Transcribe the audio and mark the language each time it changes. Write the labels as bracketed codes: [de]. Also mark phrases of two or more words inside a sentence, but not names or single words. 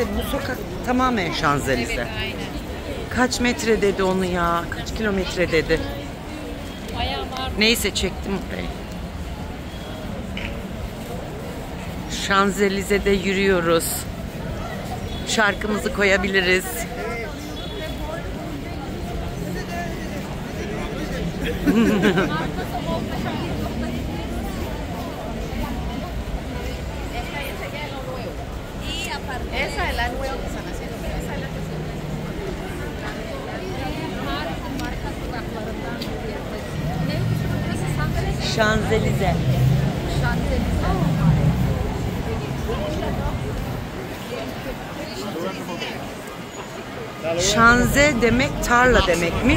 [tr] Bu sokak tamamen Şanzelize. Evet, aynen. Kaç metre dedi onu ya? Kaç kilometre dedi? Bayağı var. Neyse çektim burayı. Şanzelize'de yürüyoruz. Şarkımızı koyabiliriz. [es] Esa es la nueva que están haciendo, pero esa es la que se [tr] Şanzelize. Şanze demek tarla demekmiş.